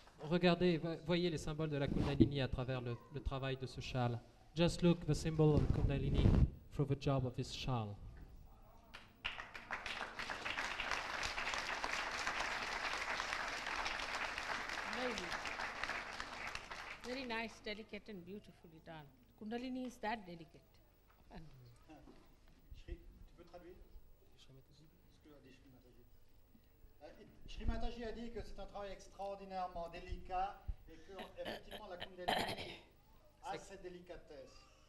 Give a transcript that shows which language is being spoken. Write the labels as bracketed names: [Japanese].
[French] Regardez, voyez les symboles de la Kundalini à travers le travail de ce châle. [English] Just look the symbol of Kundalini through the job of this shawl. Very nice, delicate and beautifully done. Kundalini is that delicate. [French] Tu peux traduire ce que a dit Shri Mataji. Shri Mataji a dit que c'est un travail extraordinairement délicat et que effectivement la Kundalini a cette délicatesse.